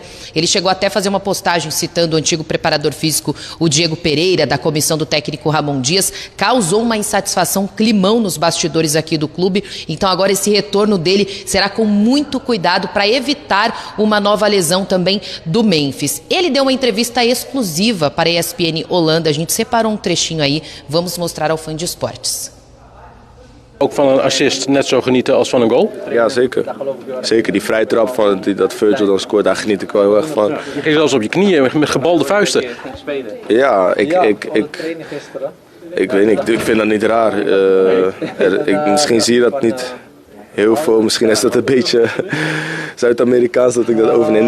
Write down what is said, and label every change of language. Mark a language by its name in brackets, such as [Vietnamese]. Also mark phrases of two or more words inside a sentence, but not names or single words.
[Portuguese] Ele chegou até a fazer uma postagem citando o antigo preparador físico, o Diego Diego Pereira, da comissão do técnico Ramon Dias, causou uma insatisfação, climão nos bastidores aqui do clube. Então agora esse retorno dele será com muito cuidado para evitar uma nova lesão também do Memphis. Ele deu uma entrevista exclusiva para a ESPN Holanda. A gente separou um trechinho aí, vamos mostrar ao Fã de Esportes. [Dutch] Ook van een assist net zo genieten als van een goal? Ja, zeker. Zeker, die vrije trap van dat Virgil dan scoort, daar geniet ik wel heel erg van. Je ging zelfs op je knieën met gebalde vuisten. Ja, ik weet niet, ik vind dat niet raar. Misschien zie je dat niet heel veel, misschien is dat een beetje Zuid-Amerikaans dat ik dat overneem.